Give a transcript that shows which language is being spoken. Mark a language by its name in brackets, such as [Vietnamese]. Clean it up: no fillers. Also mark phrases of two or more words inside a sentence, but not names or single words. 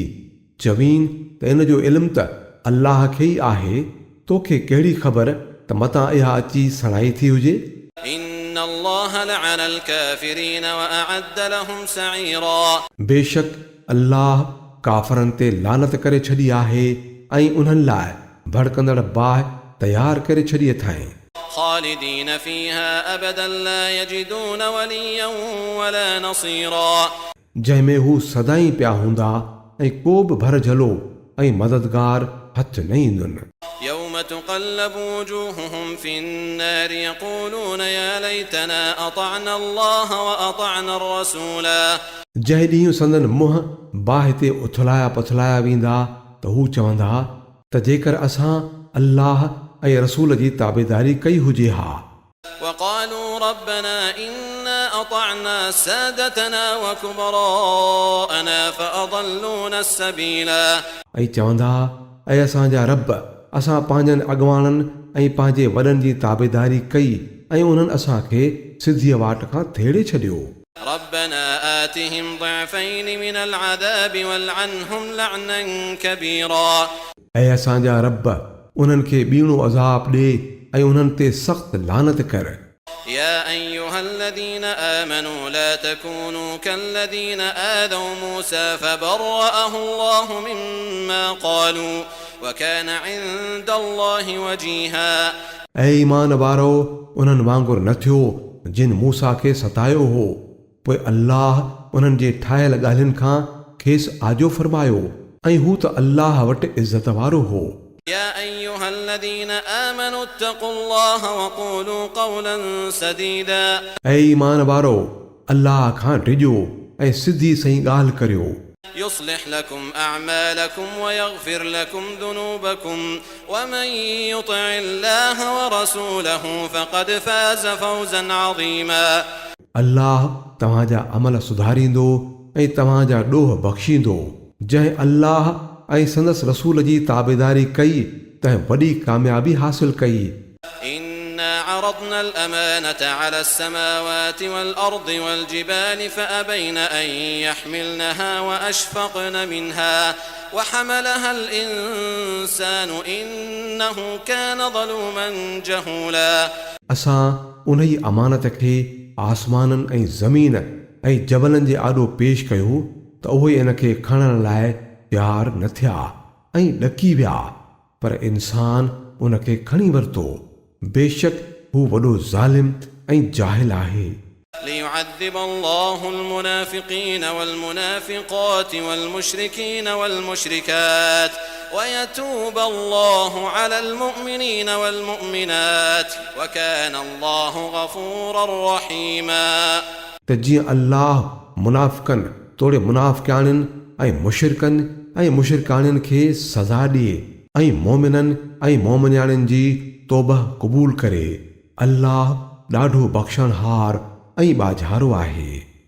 [Sindhi] चवीन त इन जो इल्मु त अल्लाह खे ई आहे। तोखे कहिड़ी ख़बर त मतां इहा अची सणाई थी हुजे। [Arabic] إن إن الله لعن الكافرين وأعد لهم سعيرا [Sindhi] बेशक अल्लाह काफ़रनि ते लानत करे छॾी आहे ऐं उन्हनि लाइ भड़कंदड़ बाहि तयारु करे छॾी अथाईं [Arabic] خالدين فيها أبدا لا يجدون وليا ولا نصيرا [Sindhi] जंहिंमें हू सदाईं पिया हूंदा ऐं को बि भर झलो ऐं मददगार हथ न ईंदुनि [Arabic] يوم تقلب وجوههم في النار يقولون يا ليتنا أطعنا الله وأطعنا الرسولا [Sindhi] जंहिं ॾींहुं संदन मुंहं बाहि ते उथलाया पथलाया वेंदा त हू चवंदा त जेकर असां अल्लाह ऐं रसूल जी ताबेदारी कई हुजे हा [Arabic] وقالوا ربنا إنا أطعنا سادتنا وكبراءنا فأضلونا السبيلا [Sindhi] ऐं चवंदा ऐं असांजा रब असां पंहिंजनि अॻवाननि ऐं पंहिंजे वॾनि जी ताबेदारी कई ऐं उन्हनि असांखे सिधीअ वाट खां थेड़े छॾियो [Arabic] ربنا آتهم ضعفين من العذاب والعنهم لعنا كبيرا [Sindhi] ऐं असांजा रब उन्हनि खे ॿीणो अज़ाब ॾे ऐं उन्हनि ते सख़्त लानत कर [Arabic] يا أيها الذين آمنوا لا تكونوا كالذين آذوا موسى فبرأه الله مما قالوا وكان عند الله وجيها [Sindhi] ऐं ईमान वारो उन्हनि वांगुरु न थियो जिन मूसा खे सतायो हो पोइ अल्लाह उन्हनि जे ठाहियल ॻाल्हियुनि खां खेसि आजो फरमायो ऐं हू त अल्लाह वटि इज़त वारो हो [Arabic] يا أيها الذين آمنوا اتقوا الله وقولوا قولا سديدا [Sindhi] ऐं ईमान वारो अल्लाह खां डिॼो ऐं सिधी सही ॻाल्हि करियो [Arabic] يصلح لكم أعمالكم ويغفر لكم ذنوبكم ومن يطع الله ورسوله فقد فاز فوزا عظيما [Sindhi] अल्लाह तव्हांजा अमल सुधारींदो ऐं तव्हांजा ॾोह बख़्शींदो जंहिं अल्लाह ऐं संदसि रसूल जी ताबेदारी कई तंहिं वॾी कामयाबी हासिल कई [Arabic] إنا عرضنا الأمانة على السماوات والأرض والجبال فأبين أن يحملنها وأشفقن منها وحملها الإنسان إنه كان ظلوما جهولا [Sindhi] असां उन ई अमानत खे आसमाननि ऐं ज़मीन ऐं जबलनि जे आॾो पेश कयो त उहे इन खे खणण लाइ तयारु न थिया ऐं ॾकी विया पर इंसान उन खे खणी वरितो बेशक हू वॾो ज़ालिम ऐं जाहिल आहे [Arabic] ليعذب الله المنافقين والمنافقات والمشركين والمشركات ويتوب الله على المؤمنين والمؤمنات وكان الله غفورا رحيما [Sindhi] त जीअं अल्लाह मुनाफ़िकनि तोड़े मुनाफ़िकाणियुनि ऐं मुशिरकाणियुनि खे सज़ा ॾिए ऐं मोमिननि ऐं मोमिनियाणियुनि जी तौबह क़बूल करे अल्लाह ॾाढो बख़्शणहार ऐं बाझारो आहे